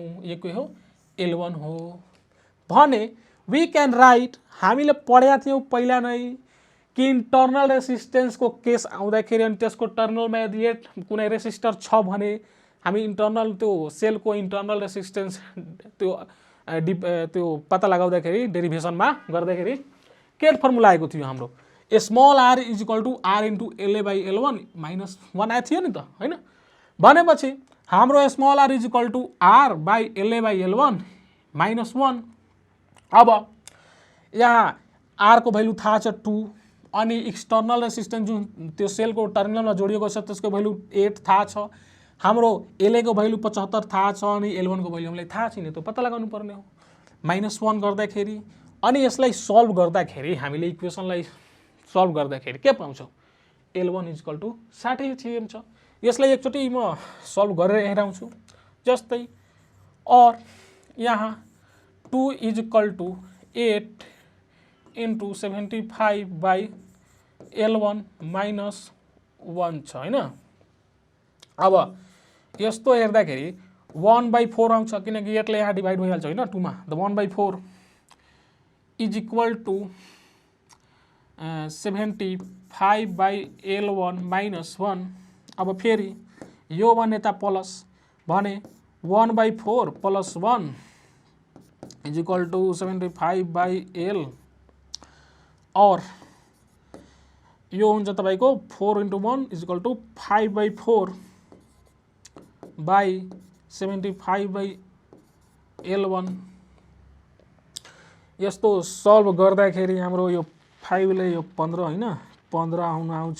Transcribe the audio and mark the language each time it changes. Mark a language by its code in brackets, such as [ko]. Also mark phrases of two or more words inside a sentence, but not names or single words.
[ne] यो के हो L1 हो भने [en] we can write [ne] हामीले पढेका थियौं पहिला नै कि इन्टर्नल रेसिस्टेन्सको केस आउँदाखेरि अनि त्यसको टर्मिनलमा यदि कुनै रेसिस्टर छ भने हामी इन्टर्नल त्यो सेलको [en] internal resistance [ne] त्यो पत्ता लगाउँदाखेरि डेरिभेसनमा गर्दाखेरि के फर्मुला आएको थियो हाम्रो [en] small r is equal to R into LA/L1 -1 [ne] आएको थियो नि त होइन। भनेपछि हाम्रो [en] small r is equal to R by LA/L1 -1. [ne] अब यहाँ आर को भ्यालु थाहा छ 2 अनि [en] external resistance [ne] जुन त्यो सेलको टर्मिनलमा जोडिएको छ त्यसको भ्यालु 8 थाहा छ। हाम्रो LA को भ्यालु 75 थाहा छ अनि L1 को भ्यालु हामीलाई थाहा छैन, त्यो पत्ता लगाउनु पर्ने हो -1 गर्दाखेरि। अनि यसलाई सल्भ गर्दाखेरि हामीले इक्वेसनलाई सल्भ गर्दाखेरि के पाउँछौँ L1 [en] is equal to 60 cm [ne] छ। यसलाई एकचोटि म सल्भ गरेर हेराउँछु। जस्तै और यहाँ [en] 2 is equal to 8 into 75/L1 -1 [ne] छ होइन। अब यस्तो हेर्दाखेरि 1/4 आउँछ किनकि 8ले यहाँ डिभाइड भइहाल्छ होइन 2 मा। [en] the 1/4 is equal to 75/L1 -1. [ne] अब फेरि यो 1 यता प्लस भने 1/4 + 1 [en] is equal to 75/L [ne] और यो हुन्छ तपाईको [en] 4 × 1 is equal to 5/4 by 75/L1. [ne] यस्तो सल्भ गर्दाखेरि हाम्रो यो 5 ले यो 15 होइन 15 आउँछ।